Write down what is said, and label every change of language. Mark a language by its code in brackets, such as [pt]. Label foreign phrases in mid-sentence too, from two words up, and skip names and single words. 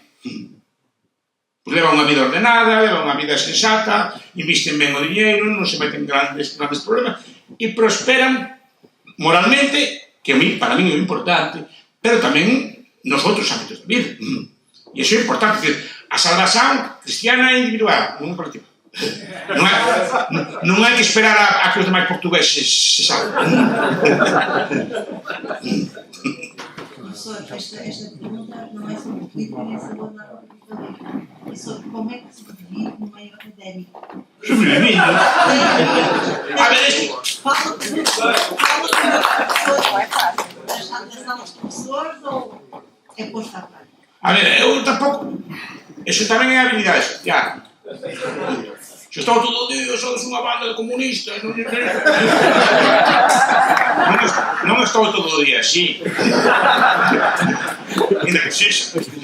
[gl] Pues levan unha vida ordenada, levan unha vida sensata, invisten ben o diñeiro, non se meten grandes problemas e prosperan moralmente, que [es] para mí [gl] é importante, pero tamén nos outros ámbitos da vida. E iso é importante, decir, a salvación cristiana é individual, non é colectiva. Non hai que esperar a que os demais portugueses se salven. [pt] Professor, esta pergunta não é sobre política nem sobre a narcocultura, é sobre como é que se vive no meio académico. [gl] Sobrevivindo. A ver, [pt] Fala com os professores. Está nas aulas de professores ou é posto à prática? [gl] A ver, eu tampouco... Eso tamén é habilidade social. Se estou todo o día, sodes unha banda de comunistas, non estou todo o día así. Ainda que sexa.